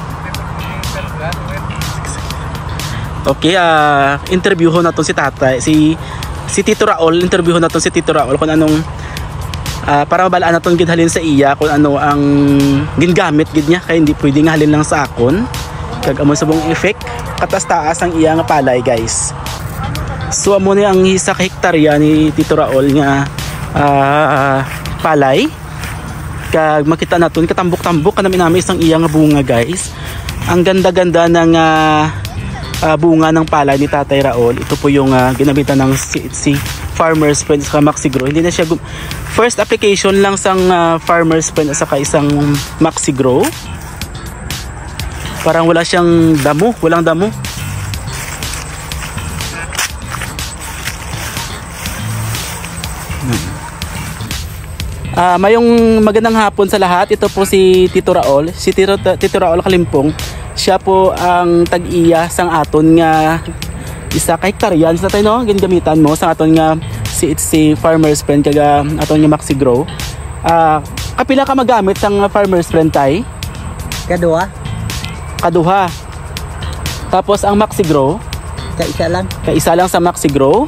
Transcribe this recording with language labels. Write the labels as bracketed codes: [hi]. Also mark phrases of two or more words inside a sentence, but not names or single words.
[hil] Okay, interviewon naton si Tatay, si Tito Raul, interviewon naton si Tito Raul kung anong para mabalaan naton gid halin sa iya kung ano ang gingamit gid niya kay hindi pwedeng halin lang sa akon. Kag amo subong effect katas-taas ang iya nga palay guys. So amo ni ang isa ka hektarya ni Tito Raul nga palay. Kag makita naton katambok-tambok kanami nami isang iya nga bunga guys. [tl] Ang ganda-ganda ng bunga ng palay ni Tatay Raul. Ito po yung ginamitan ng si Farmer's Friend sa Maxi Grow. Hindi na siya [en] first application [tl] lang sang Farmer's Friend sa isang Maxi Grow. Parang wala siyang damo, walang damo. Mayong magandang hapon sa lahat. Ito po si Tito Raul, si Tito Raul Kalimpong. [hil] Siya po ang tag-iya sang aton nga isa ka hektarya sa tayo no gingamitan mo sa aton nga si Farmer's Friend kaga aton nga Maxi Grow. Kapila ka magamit sang Farmer's Friend tay? Kaduha. Tapos ang Maxi Grow kaisa lang sa Maxi Grow.